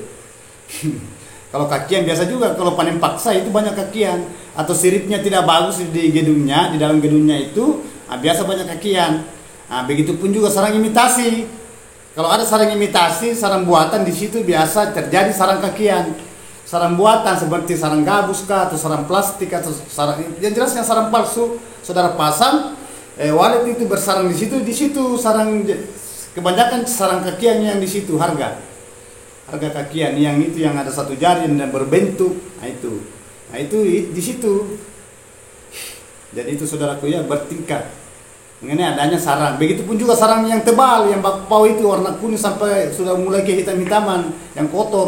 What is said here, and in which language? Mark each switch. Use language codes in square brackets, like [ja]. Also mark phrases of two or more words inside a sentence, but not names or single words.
[id] Kalau kakian biasa juga, kalau panen paksa itu banyak kakian, atau siripnya tidak bagus di gedungnya, di dalam gedungnya itu biasa banyak kakian. Begitupun juga sarang imitasi. Kalau ada sarang imitasi, sarang buatan di situ biasa terjadi sarang kakian. Sarang buatan seperti sarang gabus kah, atau sarang plastik, atau sarang yang jelasnya sarang palsu, saudara pasang, walet itu bersarang di situ sarang, kebanyakan sarang kakian yang di situ harga kakian yang itu yang ada satu jari dan berbentuk, nah itu di situ. Jadi itu saudaraku ya, bertingkat mengenai adanya sarang. Begitupun juga sarang yang tebal, yang bakpao itu warna kuning sampai sudah mulai ke hitam-hitaman, yang kotor.